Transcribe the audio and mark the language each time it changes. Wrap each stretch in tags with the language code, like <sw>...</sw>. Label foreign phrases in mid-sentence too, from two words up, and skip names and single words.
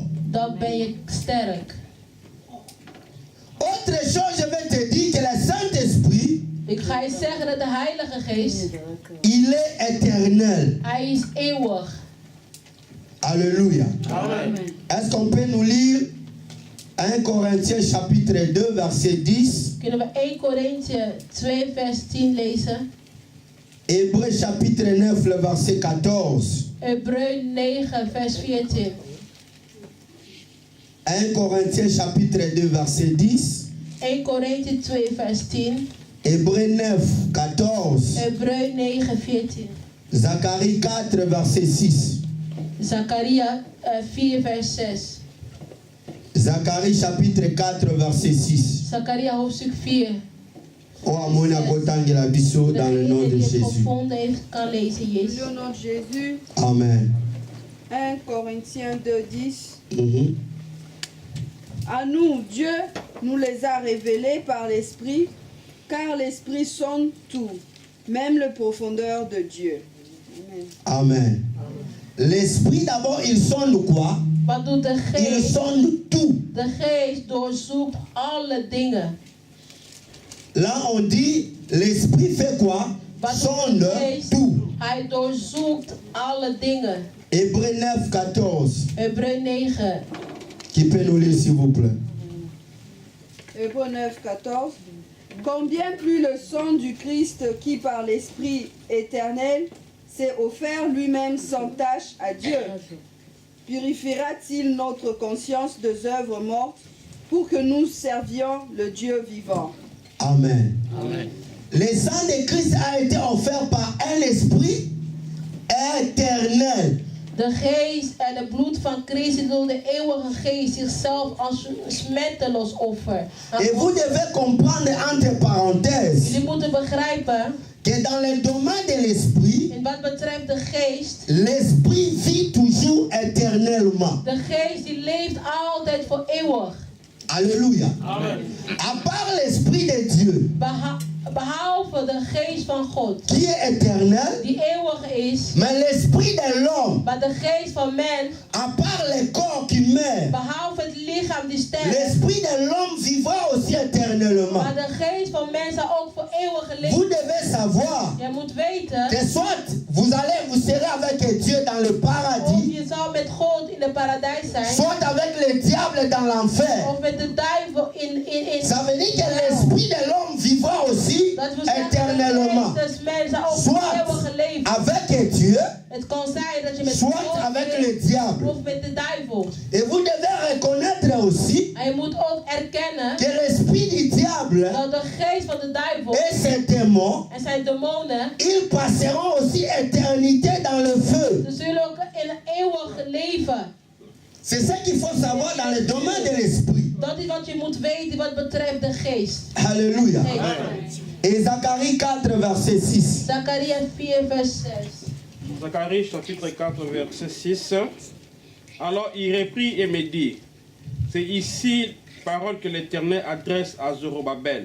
<nl>dan ben je sterk.</nl> <fr>Autre chose, je vais te dire que le Saint-Esprit,</fr> <nl>Ik ga je zeggen dat de Heilige Geest,</nl> <fr>il est éternel.</fr> <nl>hij is eeuwig.</nl> <fr>Alléluia. Amen. Est-ce qu'on peut nous lire 1 Corinthiens chapitre 2, verset 10,</fr> <nl>Kunnen we 1 Korinthe 2 vers 10 lezen?</nl> <fr>Hébreux chapitre 9, le verset 14.</fr> <nl>Hebreeën 9 vers 14.</nl> <fr>1 Corinthiens chapitre 2, verset 10.</fr> <nl>1 Korinthe 2 vers 10.</nl> <fr>Hébreux 9, 14.</fr> <nl>Hebreeën 9 14.</nl> <fr>Zacharie 4, verset 6.</fr> <nl>Zachariah 4 vers 6.</nl> <fr>Zacharie chapitre 4, verset 6.</fr> <nl>Zachariah hoofdstuk 4.</nl> <ln>Oh, amona kotangela biso</ln> <fr>dans le nom</fr> <nl>Degene de die het Jésus. gevonden heeft, kan lezen Jezus.</nl> <fr>Au nom de Jésus, Amen. 1 Corinthiens 2, 10. Mhm. À nous, Dieu nous les a révélés par l'Esprit, car l'Esprit sonde tout, même les profondeurs de Dieu. Amen. Amen. L'esprit d'abord, il sonde quoi?</fr> <nl>Wat doet de</nl> <fr>Il</fr> <nl>geest?</nl> <fr>sonde tout.</fr> <nl>De geest doorzoekt alle dingen.</nl> <fr>Là, on dit, l'esprit fait quoi?</fr> <nl>Wat doet</nl> <fr>Sonde</fr> <nl>de geest?</nl> <fr>tout.</fr> <nl>Hij doorzoekt alle dingen.</nl> <fr>Hébreux 9, 14.</fr> <nl>Hebreeën 9.</nl> <fr>Qui peut nous lire, s'il vous plaît? Hébreux 9, 14. Combien plus le sang du Christ qui par l'Esprit éternel s'est offert lui-même sans tache à Dieu, purifiera-t-il notre conscience des œuvres mortes pour que nous servions le Dieu vivant? Amen. Amen. Le sang de Christ a été offert par un esprit éternel.</fr> <nl>De geest en het bloed van Christus door de eeuwige geest zichzelf als smetteloos offer.</nl> <fr>Et vous devez comprendre entre parenthèses</fr> <nl>Jullie moeten begrijpen,</nl> <fr>que dans le domaine de l'esprit,</fr> <nl>in wat betreft de geest,</nl> <fr>l'esprit vit toujours éternellement.</fr> <nl>de geest die leeft altijd voor eeuwig.</nl> <fr>Alléluia. Amen. À part l'esprit de Dieu,</fr> <nl>Behalve de geest van God,</nl> <fr>qui est éternel,</fr> <nl>die eeuwig is,</nl> <fr>mais l'esprit de l'homme,</fr> <nl>maar de geest van man,</nl> <fr>à part le corps qui meurt,</fr> <nl>behalve het lichaam die sterft,</nl> <fr>l'esprit de l'homme vivra aussi éternellement.</fr> <nl>maar de geest van man zal ook voor eeuwig</nl> <fr>Vous</fr> <nl>leven.</nl> <fr>devez savoir</fr> <nl>Jij moet weten,</nl> <fr>que soit vous serez avec Dieu dans le</fr> <nl>of</nl> <fr>paradis,</fr> <nl>je zal met God in de paradijs zijn,</nl> <fr>soit avec le diable dans l'enfer.</fr> <nl>of met de duivel in</nl> <fr>Ça veut dire que l'esprit de l'homme vivra aussi</fr> <nl>dat wil zeggen,</nl> <fr>éternellement.</fr> <nl>de geest des mens zal ook voor</nl> <fr>Soit</fr> <nl>eeuwig leven.</nl> <fr>avec Dieu,</fr> <nl>Het kan zijn dat je met</nl> <fr>soit</fr> <nl>God</nl> <fr>avec</fr> <nl>leeft,</nl> <fr>le diable.</fr> <nl>of met de duivel.</nl> <fr>Et vous devez reconnaître aussi</fr> <nl>En je moet ook erkennen</nl> <fr>que l'esprit du diable</fr> <nl>dat de geest van de duivel</nl> <fr>et ses démons,</fr> <nl>en zijn demonen,</nl> <fr>ils passeront aussi éternité dans le feu.</fr> <nl>ze zullen ook in eeuwig leven.</nl> <fr>C'est ça qu'il faut savoir dans le domaine de l'esprit.</fr> <nl>Dat is wat je moet weten wat betreft de geest.</nl> <fr>Alléluia. Amen. Et Zacharie 4, verset 6.</fr> <nl>Zacharia 4 vers 6.</nl> <fr>Zacharie chapitre 4 verset 6. Alors il reprit et me dit, c'est ici parole que l'Éternel adresse à Zorobabel.</fr>